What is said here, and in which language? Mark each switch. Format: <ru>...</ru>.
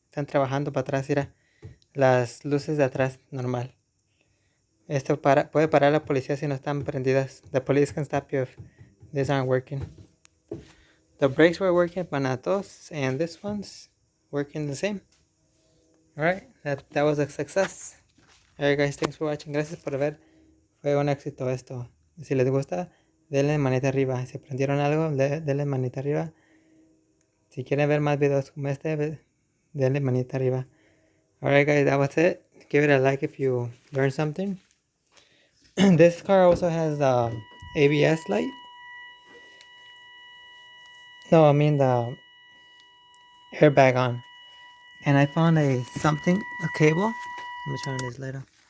<es>Están trabajando para atrás. Mira. Las luces de atrás normal. Esto puede parar la policía si no están prendidas.</es> <en>The police can stop you if these aren't working. The brakes were working, but not those. And this one's working the same. Alright, that was a success. Alright guys, thanks for watching.</en> <es>Gracias por ver. Fue un éxito esto. Si les gusta, denle manita arriba. Si aprendieron algo, denle manita arriba. Si quieren ver más videos como este, denle manita arriba.</es> <en>Alright guys, that was it. Give it a like if you learned something. This car also has the ABS light. No, I mean the airbag on. And I found a cable. Let me turn this light on.</en>